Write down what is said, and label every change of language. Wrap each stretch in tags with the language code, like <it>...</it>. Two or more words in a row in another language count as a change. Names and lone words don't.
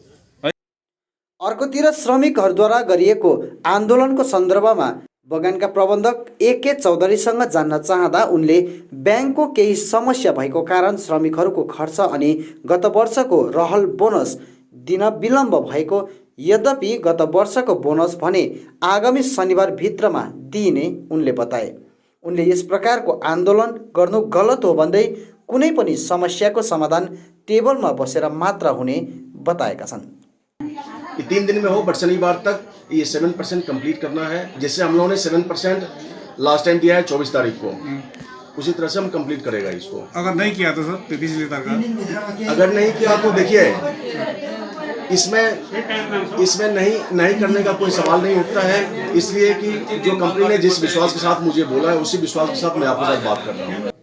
<ne>अर्कोतिर श्रमिकहरूद्वारा गरिएको आन्दोलनको सन्दर्भमा बगानका प्रबन्धक AK चौधरीसँग जान्न चाहँदा उनले ब्याङ्कको केही समस्या भएको कारण श्रमिकहरूको खर्च अनि गत वर्षको रहल बोनस दिन विलम्ब भएको, यद्यपि गत वर्षको बोनस भने आगामी शनिबार भित्रमा दिइने उनले बताए। उनले यस प्रकारको आन्दोलन गर्नु गलत हो भन्दै कुनै पनि समस्याको समाधान टेबलमा बसेर मात्र हुने बताएका छन्।</ne> <hi>3 दिन में हो बट शनिवार तक ये 7% कंप्लीट करना है। जैसे हम लोगों ने 7%</hi> <en>last time</en> <hi>दिया है 24 तारीख को, उसी तरह से हम कंप्लीट करेगा इसको। अगर नहीं किया तो सर 33 तारीख अगर नहीं किया तो देखिए इसमें नहीं करने का कोई सवाल नहीं उठता है, इसलिए कि जो कंपनी ने जिस विश्वास के साथ मुझे बोला है उसी विश्वास के साथ मैं आपके साथ बात कर रहा हूँ।</hi>